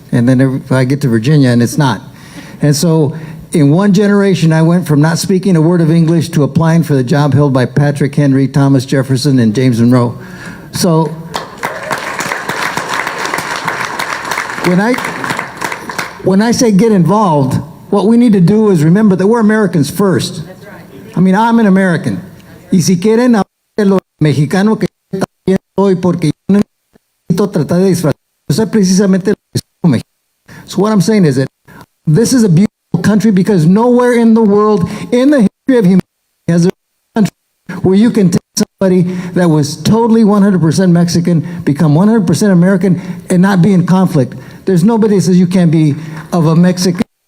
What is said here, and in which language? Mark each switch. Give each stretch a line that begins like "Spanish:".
English: And then I get to Virginia and it's not. And so in one generation, I went from not speaking a word of English to applying for the job held by Patrick Henry, Thomas Jefferson, and James Monroe. So when I say get involved, what we need to do is remember that we're Americans first. That's right. I mean, I'm an American.
Spanish: Y si quieren hablar de lo mexicano que también soy, porque yo no necesito tratar de disfrazar. Yo soy precisamente lo que soy mexicano.
English: So what I'm saying is that this is a beautiful country, because nowhere in the world, in the history of humanity, has there been a country where you can take somebody that was totally 100% Mexican, become 100% American, and not be in conflict. There's nobody that says you can't be of a Mexican.